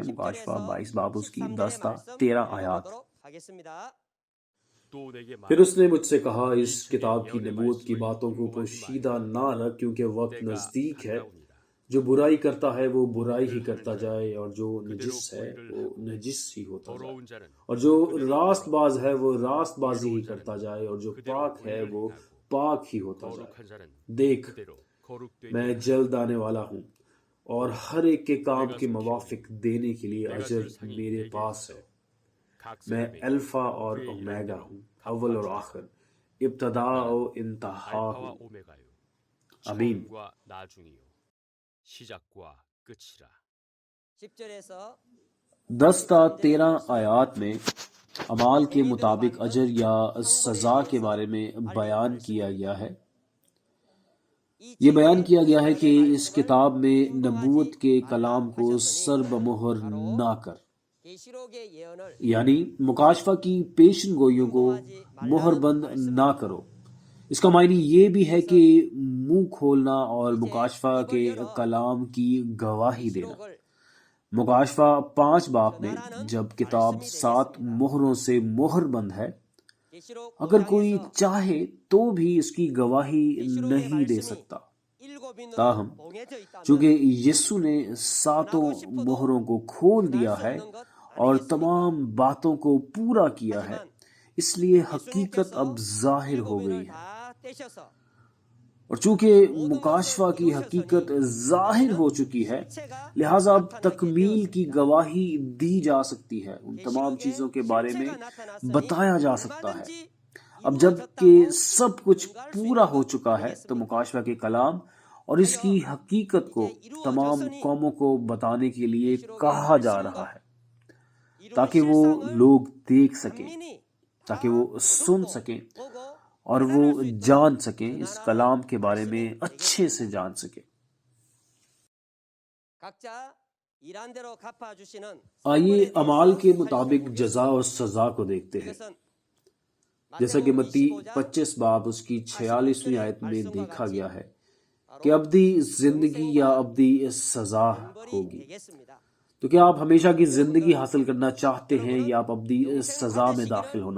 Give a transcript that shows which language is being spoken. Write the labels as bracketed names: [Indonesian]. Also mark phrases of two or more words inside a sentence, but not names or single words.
[Urdu] مکاشفہ 22 باب اس کی 10 تا 13 آیات۔ پھر اس نے مجھ سے کہا، اس کتاب کی نبوت کی باتوں کو پوشیدہ نہ رکھ کیونکہ وقت نزدیک ہے۔ جو برائی کرتا ہے وہ برائی ہی کرتا جائے اور جو نجس ہے وہ نجس ہی ہوتا جائے [Korean] 더러운 자는 [Urdu] اور جو [Korean] 그대로 [Urdu] راست [Korean] 버리고 [Urdu] باز ہے وہ راست بازی ہی [Korean] 의로운 [Urdu] کرتا [Korean] 자는 [Urdu] جائے اور جو [Korean] 그대로 [Urdu] پاک ہے [Korean] 의를 [Urdu] وہ [Korean] 행하고 [Urdu] پاک ہی ہوتا جائے [Korean] 거룩한 자는 [Urdu] دیکھ [Korean] 그대로 거룩되게 [Urdu] میں [Korean] 하고 [Urdu] جلد آنے والا ہوں اور ہر ایک کے کام [Korean] 내가 [Urdu] کے [Korean] 속히 [Urdu] موافق دینے کے لیے [Korean] 내가 [Urdu] اجر [Korean] 줄 상이 [Urdu] میرے [Korean] 내게 [Urdu] پاس ہے [Korean] 있어 각 [Urdu] میں [Korean] 사람에게 [Urdu] الفا اور [Korean] 그의 일한 [Urdu] اومیگا [Korean] 대로 [Urdu] ہوں اول اور [Korean] 갚아주리라. [Urdu] آخر ابتدا و انتہا [Korean] 알파와 [Urdu] ہوں [Korean] 오메가요 [Urdu] آمین [Korean] 처음과 나중이요 시작과 끝이라. 10절에서 [Urdu] 10 تا 13 آیات میں اعمال کے مطابق اجر یا سزا کے بارے میں بیان کیا گیا ہے یہ بیان کیا گیا ہے کہ اس کتاب میں نبوت کے کلام کو سر بمہر نہ کر [Korean] 계시록의 예언을 [Urdu] یعنی مکاشفہ کی پیشن گوئیوں کو مہر بند نہ کرو اس کا معنی یہ بھی ہے کہ منہ کھولنا اور مکاشفہ کے کلام کی گواہی دینا [Korean] 계시록을 [Urdu] مکاشفہ 5 باب میں جب کتاب 7 مہروں سے مہر بند ہے [Korean] 계시록 [Urdu] اگر کوئی [Korean] 5장에서 [Urdu] چاہے تو بھی اس کی گواہی [Korean] 계시록의 [Urdu] نہیں دے [Korean] 말씀이 [Urdu] سکتا [Korean] 일곱인으로 [Urdu] تاہم [Korean] 봉해져 있다면 [Urdu] چونکہ یسوع نے 7 مہروں کو کھول دیا ہے اور تمام باتوں کو پورا کیا ہے اس لیے حقیقت اب ظاہر ہو گئی ہے [Korean] 다 떼셔서 [Urdu] اور چونکہ مکاشفہ کی حقیقت ظاہر ہو چکی ہے لہٰذا اب تکمیل کی گواہی دی جا سکتی ہے ان تمام چیزوں کے بارے میں بتایا جا سکتا ہے اب جب کہ سب کچھ پورا ہو چکا ہے تو مکاشفہ کے کلام اور اس کی حقیقت کو تمام قوموں کو بتانے کے لیے کہا جا رہا ہے تاکہ وہ لوگ دیکھ سکیں تاکہ وہ سن سکیں اور وہ جان سکیں اس کلام کے بارے میں اچھے سے جان سکیں [Korean] 각자 일한 대로 갚아 주시는 [Urdu] آئیے اعمال کے مطابق جزا اور سزا کو دیکھتے ہیں جیسا کہ متی 25 باب اس کی 46ویں آیت میں دیکھا گیا ہے کہ ابدی زندگی یا ابدی سزا ہوگی تو کیا آپ ہمیشہ کی زندگی حاصل کرنا چاہتے ہیں یا آپ ابدی سزا میں داخل ہونا